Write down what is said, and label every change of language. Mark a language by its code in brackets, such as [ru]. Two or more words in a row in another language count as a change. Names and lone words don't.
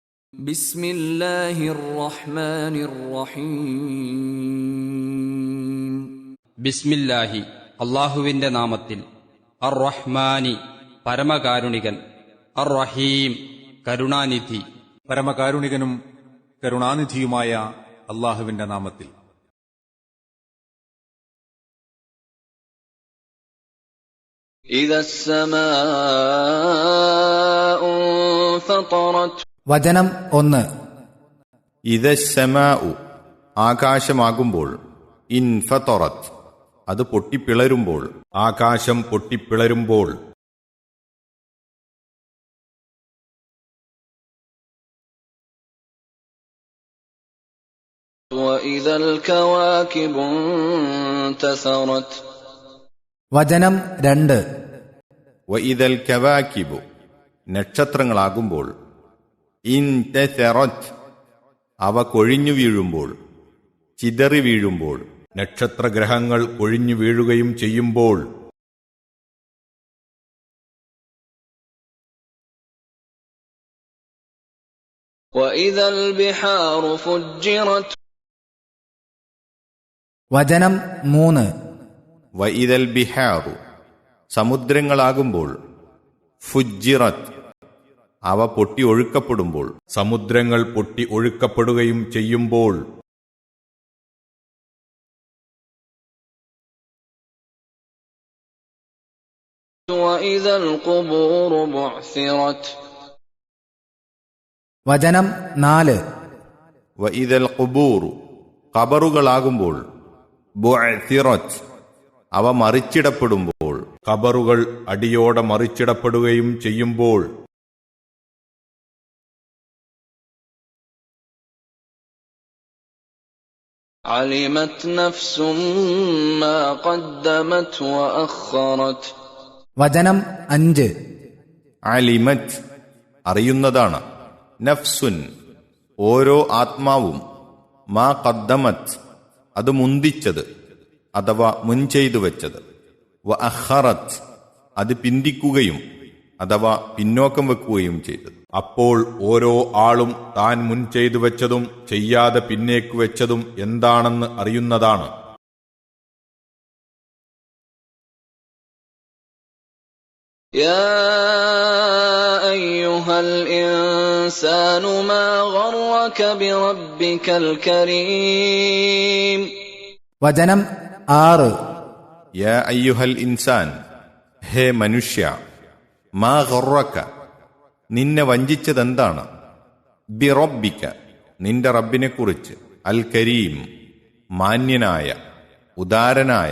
[ar] بسم الله الرحمن الرحيم [ml] ബിസ്മില്ലാഹി അള്ളാഹുവിന്റെ നാമത്തിൽ. [ar] الرحمن [ml] പരമകാരുണികൻ, [ar] الرحيم [ml] കരുണാനിധി. പരമകാരുണികനും കരുണാനിധിയുമായ അള്ളാഹുവിന്റെ നാമത്തിൽ. [ar] إذا السماء انفطرت. [ml] വചനം 1. ഇദസ്സമാഉ ആകാശമാകുമ്പോൾ, ഇൻഫതറത് അത് പൊട്ടിപ്പിളരുമ്പോൾ, ആകാശം പൊട്ടിപ്പിളരുമ്പോൾ. [ar] وإذا الكواكب انتثرت. [ml] വചനം 2. [ar] وإذا الكواكب [ml] നക്ഷത്രങ്ങളാകുമ്പോൾ, ഇൻതസറത് അവ കൊഴിഞ്ഞു വീഴുമ്പോൾ, ചിതറി വീഴുമ്പോൾ, നക്ഷത്രഗ്രഹങ്ങൾ കൊഴിഞ്ഞു വീഴുകയും ചെയ്യുമ്പോൾ. [ar] وإذا البحار فجرت. [ml] വചനം 3. [ar] وإذا البحار [ml] സമുദ്രങ്ങളാകുമ്പോൾ, ഫുജ്ജിറത് അവ പൊട്ടി ഒഴുക്കപ്പെടുമ്പോൾ, സമുദ്രങ്ങൾ പൊട്ടി ഒഴുക്കപ്പെടുകയും ചെയ്യുമ്പോൾ. [ar] وإذا القبور بعثرت. [ml] വചനം 4. [ar] وإذا القبور [ml] ഖബറുകളാകുമ്പോൾ, ബുഅ്സിറത് അവ മറിച്ചിടപ്പെടുമ്പോൾ, ഖബറുകൾ അടിയോടെ മറിച്ചിടപ്പെടുകയും ചെയ്യുമ്പോൾ. [ar] علمت نفس ما قدمت وأخرت. [ml] വചനം 5. അലിമത് അറിയുന്നതാണ്, നഫ്സുൻ ഓരോ ആത്മാവും, [ar] ما قدمت [ml] അത് മുന്തിച്ചത് അഥവാ മുൻചെയ്തു വെച്ചത്, [ar] وأخرت [ml] അത് പിന്തിക്കുകയും അഥവാ പിന്നോക്കം വെക്കുകയും ചെയ്തത്. അപ്പോൾ ഓരോ ആളും താൻ മുൻ ചെയ്തു വെച്ചതും ചെയ്യാതെ പിന്നേക്കു വെച്ചതും എന്താണെന്ന് അറിയുന്നതാണ്. [ar] يا أيها الإنسان ما غرك بربك الكريم. [ml] വചനം 6. [ar] يا أيها الإنسان [ml] ഹേ മനുഷ്യ, [ar] ما غرك [ml] നിന്നെ വഞ്ചിച്ചതെന്താണ്, ബിറബ്ബിക നിന്റെ റബ്ബിനെക്കുറിച്ച്, [ar] الكريم [ml] മാന്യനായ ഉദാരനായ.